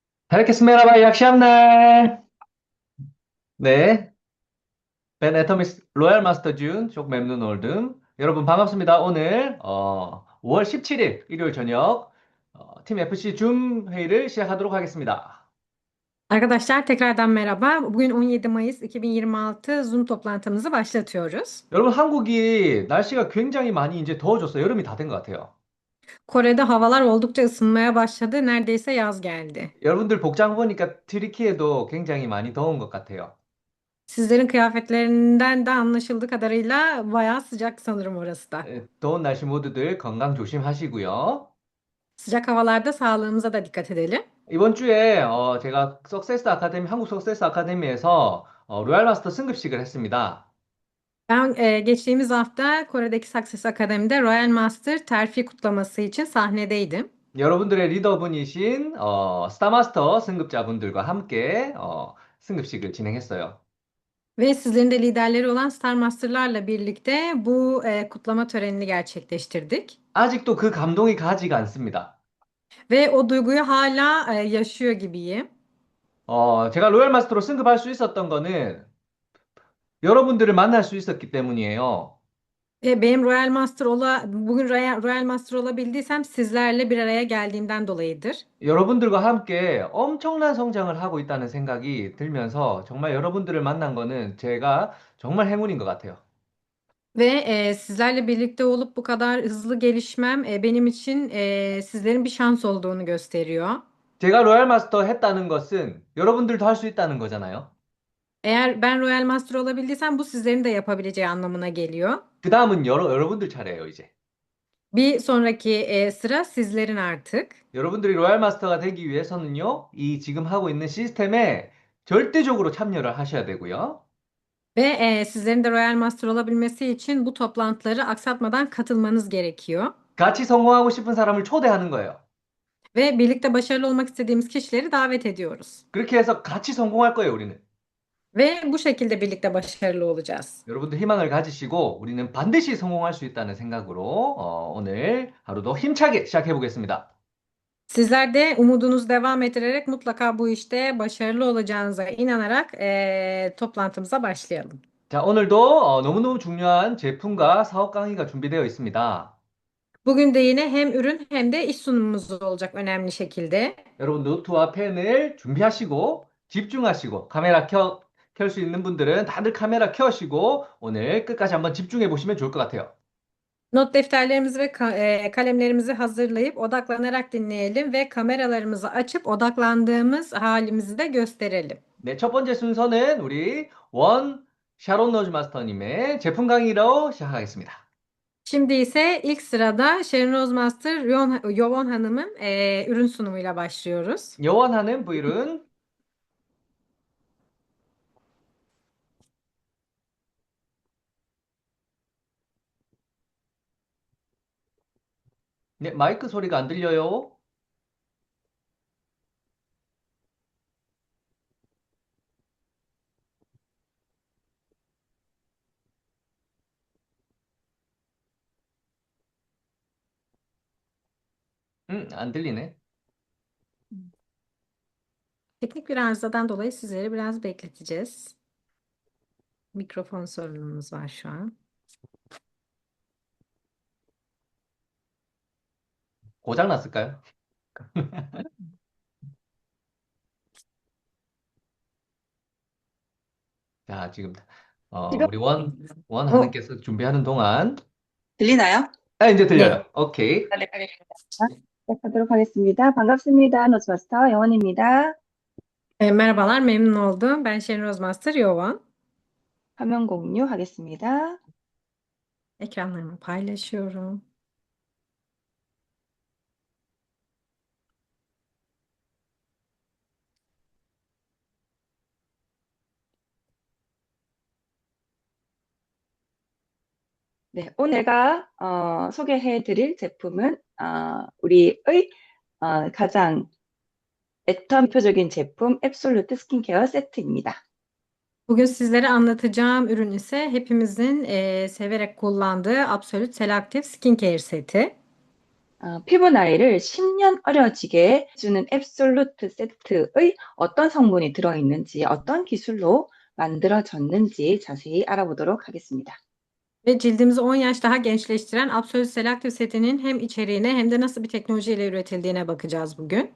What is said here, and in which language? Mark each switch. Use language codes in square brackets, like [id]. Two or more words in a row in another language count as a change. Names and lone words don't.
[tr] Herkese merhaba, iyi akşamlar. [ko] 네, Ben Atomic 로얄 마스터 준, [tr] çok memnun oldum. [ko] 여러분 반갑습니다. 오늘 5월 17일 일요일 저녁 팀 FC 줌 회의를 시작하도록 하겠습니다. [tr] Arkadaşlar tekrardan merhaba. Bugün 17 Mayıs 2026 Zoom toplantımızı başlatıyoruz. [ko] 여러분 한국이 날씨가 굉장히 많이 이제 더워졌어요. 여름이 다 된 것 같아요. [tr] Kore'de havalar oldukça ısınmaya başladı. Neredeyse yaz geldi. [ko] 여러분들 복장 보니까 튀르키예도 굉장히 많이 더운 것 같아요. [tr] Sizlerin kıyafetlerinden de anlaşıldığı kadarıyla bayağı sıcak sanırım orası da. [ko] 더운 날씨 모두들 건강 조심하시고요. [tr] Sıcak havalarda sağlığımıza da dikkat edelim. [ko] 이번 주에 제가 한국 석세스 아카데미에서 로얄 마스터 승급식을 했습니다. [tr] Ben geçtiğimiz hafta Kore'deki Success Akademi'de Royal Master terfi kutlaması için sahnedeydim. [ko] 여러분들의 리더분이신 스타마스터 승급자분들과 함께 승급식을 진행했어요. [tr] Ve sizlerin de liderleri olan Star Master'larla birlikte bu kutlama törenini gerçekleştirdik. [ko] 아직도 그 감동이 가지가 않습니다. [tr] Ve o duyguyu hala yaşıyor gibiyim. [ko] 제가 로얄 마스터로 승급할 수 있었던 거는 여러분들을 만날 수 있었기 때문이에요. [tr] Benim bugün Royal Master olabildiysem sizlerle bir araya geldiğimden dolayıdır. [ko] 여러분들과 함께 엄청난 성장을 하고 있다는 생각이 들면서 정말 여러분들을 만난 거는 제가 정말 행운인 것 같아요. [tr] Ve sizlerle birlikte olup bu kadar hızlı gelişmem benim için sizlerin bir şans olduğunu gösteriyor. [ko] 제가 로얄 마스터 했다는 것은 여러분들도 할 수 있다는 거잖아요. [tr] Eğer ben Royal Master olabildiysem bu sizlerin de yapabileceği anlamına geliyor. [ko] 그 다음은 여러분들 차례예요, 이제. [tr] Bir sonraki sıra sizlerin artık. [ko] 여러분들이 로얄 마스터가 되기 위해서는요, 이 지금 하고 있는 시스템에 절대적으로 참여를 하셔야 되고요. [tr] Ve sizlerin de Royal Master olabilmesi için bu toplantıları aksatmadan katılmanız gerekiyor. [ko] 같이 성공하고 싶은 사람을 초대하는 거예요. [tr] Ve birlikte başarılı olmak istediğimiz kişileri davet ediyoruz. [ko] 그렇게 해서 같이 성공할 거예요, 우리는. [tr] Ve bu şekilde birlikte başarılı olacağız. [ko] 여러분들 희망을 가지시고 우리는 반드시 성공할 수 있다는 생각으로 오늘 하루도 힘차게 시작해 보겠습니다. [tr] Sizler de umudunuzu devam ettirerek mutlaka bu işte başarılı olacağınıza inanarak toplantımıza başlayalım. [ko] 자, 오늘도 너무너무 중요한 제품과 사업 강의가 준비되어 있습니다. [tr] Bugün de yine hem ürün hem de iş sunumumuz olacak önemli şekilde. [ko] 여러분 노트와 펜을 준비하시고 집중하시고 켤 수 있는 분들은 다들 카메라 켜시고 오늘 끝까지 한번 집중해 보시면 좋을 것 같아요. [tr] Not defterlerimizi ve kalemlerimizi hazırlayıp odaklanarak dinleyelim ve kameralarımızı açıp odaklandığımız halimizi de gösterelim. [ko] 네, 첫 번째 순서는 우리 원 샤론 노즈 마스터님의 제품 강의로 시작하겠습니다. [tr] Şimdi ise ilk sırada Şerinaz Master Yovon Hanım'ın ürün sunumuyla başlıyoruz. [ko] 요원하는 부일은 네, 마이크 소리가 안 들려요. 안 들리네. [tr] Teknik bir arızadan dolayı sizleri biraz bekleteceğiz. Mikrofon sorunumuz var şu an. [ko] 고장 났을까요? 자, 지금 지금 우리 원 어, 하느께서 준비하는 동안 들리나요? 이제 네. 들려요. 오케이. 네, 알겠습니다. 시작하도록 하겠습니다. 반갑습니다. 노스마스터 영원입니다. [tr] Merhabalar, memnun oldum. Ben Şerinaz Master Yovan. [ko] 화면 공유하겠습니다. [tr] Ekranlarımı paylaşıyorum. [ko] 네, 오늘 제가 소개해 드릴 제품은 우리의 가장 대표적인 제품 앱솔루트 스킨케어 세트입니다. [tr] Bugün sizlere anlatacağım ürün ise hepimizin severek kullandığı Absolute Selective Skincare seti. [ko] 피부 나이를 10년 어려지게 해주는 앱솔루트 세트의 어떤 성분이 들어있는지, 어떤 기술로 만들어졌는지 자세히 알아보도록 하겠습니다. [tr] Ve cildimizi 10 yaş daha gençleştiren Absolut Selective setinin hem içeriğine hem de nasıl bir teknolojiyle üretildiğine bakacağız bugün.